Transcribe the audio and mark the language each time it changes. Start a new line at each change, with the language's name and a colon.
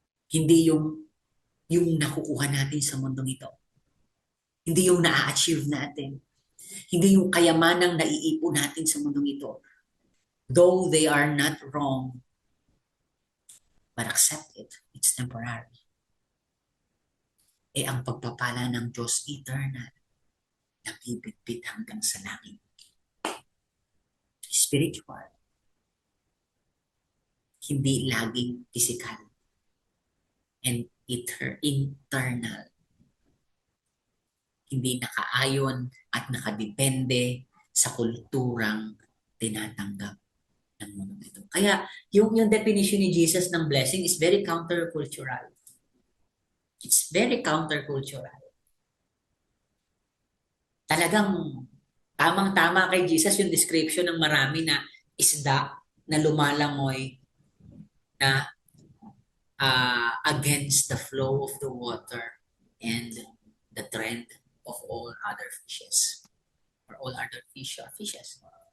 Filipino: Hindi yung nakukuha natin sa mundong ito. Hindi yung na-achieve natin. Hindi yung kayamanang naiipon natin sa mundong ito.
English: Though they are not wrong, but accept it. It's temporary.
Filipino: Ang pagpapala ng Diyos eternal, nabibitbit hanggang sa langit. Spiritual. Hindi laging physical.
English: And internal.
Filipino: Hindi nakaayon at nakadepende sa kulturang tinatanggap ng mundo ito. Kaya yung
English: definition ni Jesus ng blessing is very countercultural. It's very countercultural.
Filipino: Talagang tamang-tama kay Jesus yung description ng marami na isda na lumalangoy na
English: against the flow of the water and the trend of all other fishes or all other fishes.